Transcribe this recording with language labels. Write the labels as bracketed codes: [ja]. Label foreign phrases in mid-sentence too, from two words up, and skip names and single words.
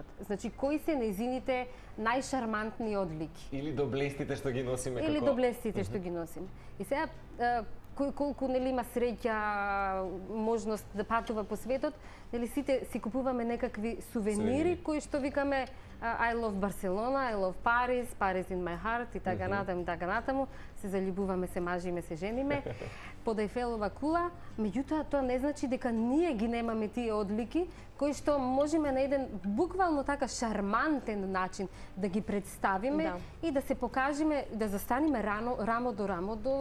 [mk] Значи, кои се нејзините најшармантни одлики. Или доблестите што ги носиме Или како... доблестите што ги носиме. И сега, кој колку нели има среќа, можност да патува по светот, нели сите си купуваме некакви сувенири кои што викаме [en] I love Barcelona, I love Paris, Paris in my heart [mk] и така натаму, и така натаму. Се заљубуваме, се мажиме, се жениме. Под Ејфелова кула, меѓутоа тоа не значи дека ние ги немаме тие одлики кои што можеме на еден буквално така шармантен начин да ги представиме и да се покажеме, да застанеме рамо до рамо до